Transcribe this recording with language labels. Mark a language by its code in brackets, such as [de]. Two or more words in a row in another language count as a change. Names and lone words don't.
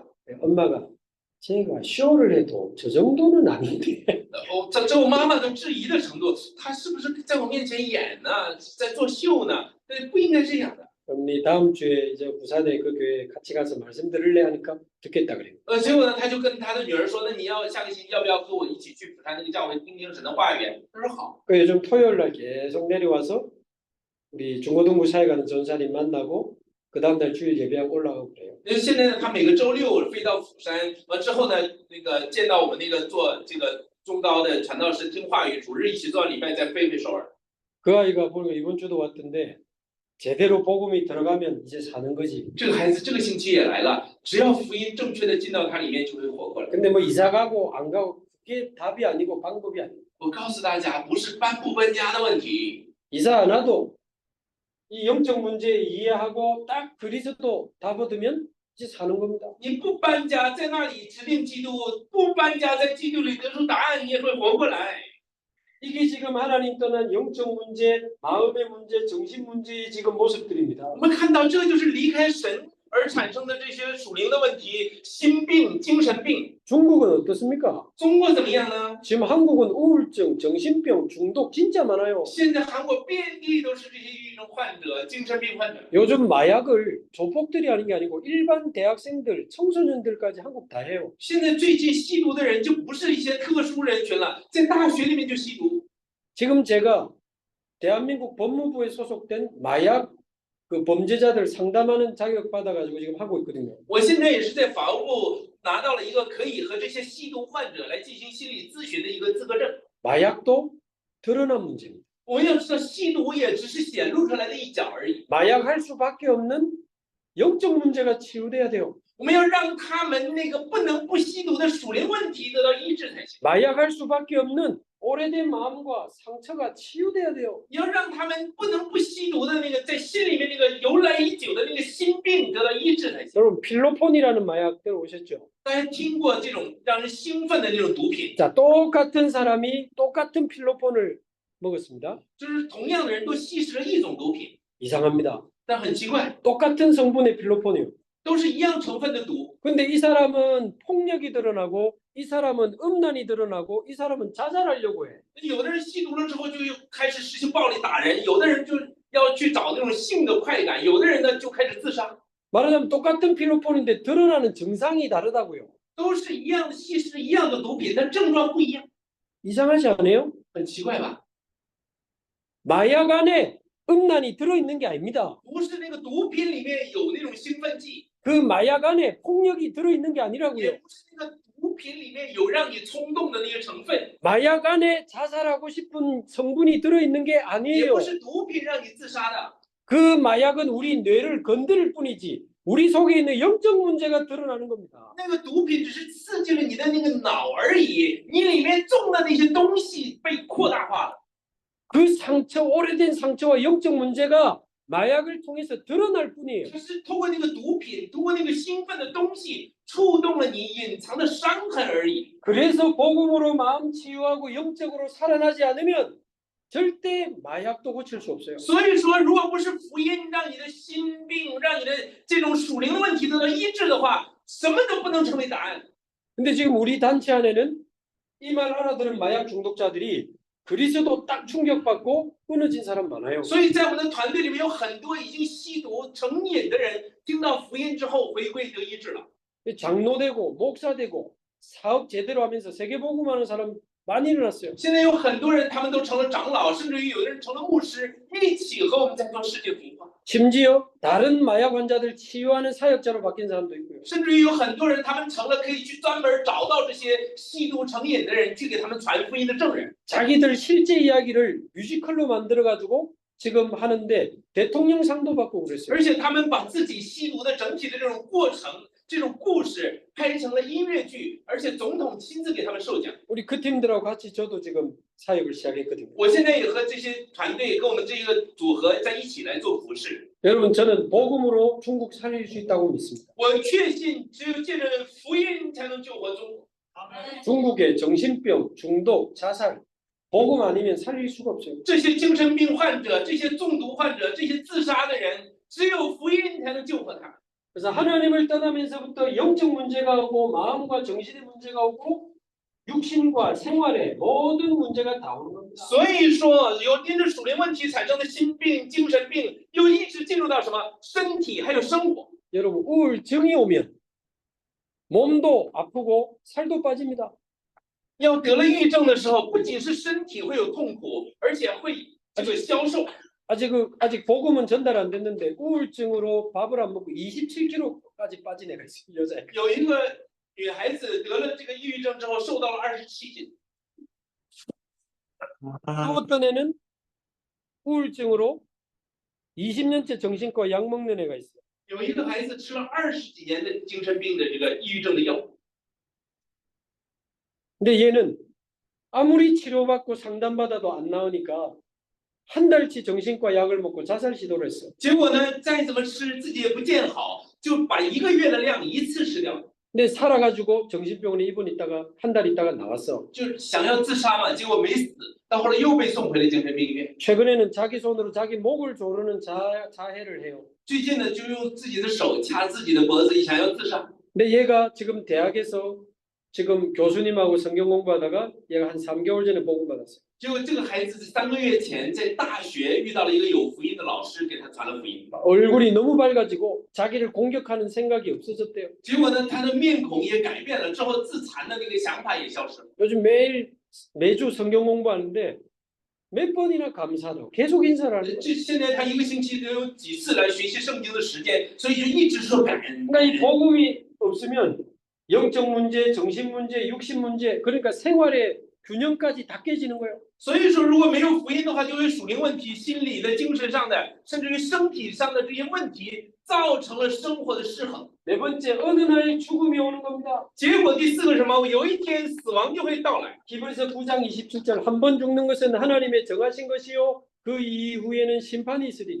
[ko] 엄마가 제가 쇼를 해도 저 정도는 아닌데 [zh] 这我妈妈都质疑的程度，他是不是在我面前演呢，在作秀呢？不应该这样的。 [ko] 언니 다음 주에 이제 부산에 그 교회 같이 가서 말씀 들을래 하니까 듣겠다 그래요. [zh] 结果呢，他就跟他的女儿说：“那你要下个星期要不要和我一起去釜山那个教会听听神的话语？” 他说好。 [ko] 그 요즘 토요일 날 계속 내려와서 우리 중고등부 사회가는 전사님 만나고 그 다음날 주일 예배하고 올라가고 그래요. [zh] 因为现在呢，他每个周六飞到釜山，完之后呢，那个见到我们那个做这个中高的传道士听话语，主日一起做礼拜，再飞回首尔。 [ko] 그 아이가 보니까 이번 주도 왔던데 제대로 복음이 들어가면 이제 사는 거지. [zh] 这个孩子这个星期也来了，只要福音正确的进到他里面，就会活过来。 [ko] 근데 뭐 이사 가고 안 가고 그게 답이 아니고 방법이 아니에요. [zh] 我告诉大家，不是搬不搬家的问题， [ko] 이사 안 와도 이 영적 문제 이해하고 딱 그리스도 답 얻으면 이제 사는 겁니다. [zh] 你不搬家，在那里指定基督；不搬家，在基督里得出答案，你也会活过来。 [ko] 이게 지금 하나님 떠난 영적 문제, 마음의 문제, 정신 문제의 지금 모습들입니다. [zh] 我们看到，这就是离开神而产生的这些属灵的问题，心病、精神病。 [ko] 중국은 어떻습니까? [zh] 中国怎么样呢？ [ko] 지금 한국은 우울증, 정신병, 중독 진짜 많아요. [zh] 现在韩国遍地都是这些抑郁症患者、精神病患者。 [ko] 요즘 마약을 조폭들이 하는 게 아니고 일반 대학생들, 청소년들까지 한국 다 해요. [zh] 现在最近吸毒的人就不是一些特殊人群了，在大学里面就吸毒。 [ko] 지금 제가 대한민국 법무부에 소속된 마약 그 범죄자들 상담하는 자격 받아가지고 지금 하고 있거든요. [zh] 我现在也是在法务部拿到了一个可以和这些吸毒患者来进行心理咨询的一个资格证。 [ko] 마약도 드러난 문제입니다. [zh] 我们要知道，吸毒也只是显露出来的一角而已。 [ko] 마약할 수밖에 없는 영적 문제가 치유돼야 돼요. [zh] 我们要让他们那个不能不吸毒的属灵问题得到医治才行。 [ko] 마약할 수밖에 없는 오래된 마음과 상처가 치유돼야 돼요. [zh] 你要让他们不能不吸毒的那个在心里面那个由来已久的那个心病得到医治才行。 [ko] 여러분 필로폰이라는 마약 들어오셨죠? [zh] 大家听过这种让人兴奋的那种毒品， [ko] 자, 똑같은 사람이 똑같은 필로폰을 먹었습니다. [zh] 就是同样的人都吸食了一种毒品， [ko] 이상합니다. [zh] 但很奇怪， [ko] 똑같은 성분의 필로폰이요. [zh] 都是一样成分的毒。 [ko] 근데 이 사람은 폭력이 드러나고 이 사람은 음란이 드러나고 이 사람은 자살하려고 해. [zh] 有的人吸毒了之后就又开始实行暴力打人，有的人就要去找那种性的快感，有的人呢就开始自杀， [ko] 말하자면 똑같은 필로폰인데 드러나는 증상이 다르다고요. [zh] 都是一样的吸食一样的毒品，但症状不一样， [ko] 이상하지 않아요? [zh] 很奇怪吧？ [ko] 마약 안에 음란이 들어있는 게 아닙니다. [zh] 不是那个毒品里面有那种兴奋剂， [ko] 그 마약 안에 폭력이 들어있는 게 [zh] 也 [ko] 아니라고요. [zh] 不是那个毒品里面有让你冲动的那些成分， [ko] 마약 안에 자살하고 싶은 성분이 들어있는 게 [zh] 也 [ko] 아니에요. [zh] 不是毒品让你自杀的。 [ko] 그 마약은 우리 뇌를 건드릴 뿐이지 우리 속에 있는 영적 문제가 드러나는 겁니다. [zh] 那个毒品只是刺激了你的那个脑而已，你里面种的那些东西被扩大化了。 [ko] 그 상처, 오래된 상처와 영적 문제가 마약을 통해서 드러날 뿐이에요. [zh] 它是通过那个毒品，通过那个兴奋的东西，触动了你隐藏的伤痕而已。 [ko] 그래서 복음으로 마음 치유하고 영적으로 살아나지 않으면 절대 마약도 고칠 수 없어요. [zh] 所以说，如果不是福音让你的心病，让你的这种属灵的问题得到医治的话，什么都不能成为答案。 [ko] 근데 지금 우리 단체 안에는 이 말 알아들은 마약 중독자들이 그리스도 딱 충격받고 끊어진 사람 많아요. [zh] 所以在我们的团队里面有很多已经吸毒成瘾的人，听到福音之后回归得医治了。 [ko] 장로 되고 목사 되고 사업 제대로 하면서 세계복음하는 사람 많이 일어났어요. [zh] 现在有很多人，他们都成了长老，甚至于有的人成了牧师，一起和我们在做世界福音化。 [ko] 심지어 다른 마약 환자들 치유하는 사역자로 바뀐 사람도 있고요. [zh] 甚至于有很多人，他们成了可以去专门找到这些吸毒成瘾的人，去给他们传福音的证人。 [ko] 자기들 실제 이야기를 뮤지컬로 만들어가지고 지금 하는데 대통령상도 받고 그랬어요. [zh] 而且他们把自己吸毒的整体的这种过程、这种故事拍成了音乐剧，而且总统亲自给他们授奖。 [ko] 우리 그 팀들하고 같이 저도 지금 사역을 시작했거든요. [zh] 我现在也和这些团队、跟我们这个组合在一起来做服饰。 [ko] 여러분 저는 복음으로 중국 살릴 수 있다고 믿습니다. [zh] 我确信，只有借着福音才能救活中国。 [ko] 중국의 정신병, 중독, 자살 복음 아니면 살릴 수가 없어요. [zh] 这些精神病患者、这些中毒患者、这些自杀的人，只有福音才能救活他们。 [ko] 그래서 하나님을 떠나면서부터 영적 문제가 오고 마음과 정신의 문제가 오고 육신과 생활에 모든 문제가 다 오는 겁니다. [zh] 所以说，有因着属灵问题产生的心病、精神病，又一直进入到什么身体还有生活。 [ko] 여러분 우울증이 오면 몸도 아프고 살도 빠집니다. [zh] 要得了抑郁症的时候，不仅是身体会有痛苦，而且会这个消瘦。 [ko] 아직 복음은 전달 안 됐는데 우울증으로 밥을 안 먹고 27kg까지 빠진 애가 있어요. 여자애. [zh] 有一个女孩子得了这个抑郁症之后，瘦到了27斤。 [ko] 또 어떤 애는 우울증으로 20년째 정신과 약 먹는 애가 있어요. [zh] 有一个孩子吃了20几年的精神病的这个抑郁症的药， [ko] 근데 얘는 아무리 치료받고 상담받아도 안 나으니까 한 달치 정신과 약을 먹고 자살 시도를 했어요. [zh] 结果呢，再怎么吃自己也不见好，就把1个月的量一次吃掉， [ko] 근데 살아가지고 정신병원에 입원했다가 한 달 있다가 나왔어. [zh] 就是想要自杀嘛，结果没死，到后来又被送回了精神病医院。 [ko] 최근에는 자기 손으로 자기 목을 조르는 자해를 해요. [zh] 最近呢，就用自己的手掐自己的脖子，想要自杀。 [ko] 근데 얘가 지금 대학에서 지금 교수님하고 성경 공부하다가 얘가 한 3개월 전에 복음 받았어요. [zh] 结果这个孩子3个月前在大学遇到了一个有福音的老师，给他传了福音。 [ko] 얼굴이 너무 밝아지고 자기를 공격하는 생각이 없어졌대요. [zh] 结果呢，他的面孔也改变了，之后自残的那个想法也消失了。 [ko] 요즘 매주 성경 공부하는데 몇 번이나 감사하다고 계속 인사를 하는 거예요. [zh] 这现在他1个星期都有几次来学习圣经的时间，所以就一直说感恩。 [ko] 그러니까 이 복음이 없으면 영적 문제, 정신 문제, 육신 문제, 그러니까 생활의 균형까지 다 깨지는 거예요. [zh] 所以说，如果没有福音的话，就有属灵问题、心理的、精神上的，甚至于身体上的这些问题，造成了生活的失衡。 [ko] 네 번째, 어느 날 죽음이 오는 겁니다. [zh] 结果第4个是什么？有一天死亡就会到来。 [ko] 히브리서 9장 27절 한 번 죽는 것은 하나님의 정하신 것이요 그 이후에는 심판이 있으리니.